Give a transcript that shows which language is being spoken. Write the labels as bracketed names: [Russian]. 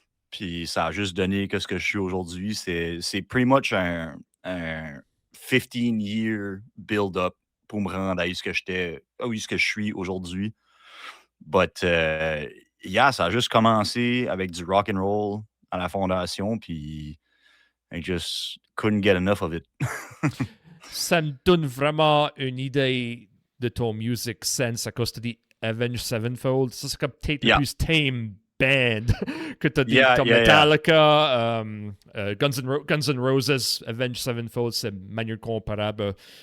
[French] Puis ça a juste donné ce que je suis aujourd'hui. C'est [English] pretty much [French] un [English] 15-year build-up [French] pour me rendre à où ce que je suis aujourd'hui. [English] But yeah, [French] ça a juste commencé avec du rock and roll à la fondation. Puis [English] I just couldn't get enough of it. [French] Ça me donne vraiment une idée de ton [English] music sense [French] à cause de dit Avenged Sevenfold. Ça, c'est comme peut-être le plus [English] tame band [French] que tu as dit. Comme Metallica, Guns N' Roses, Avenged Sevenfold, c'est manière comparable.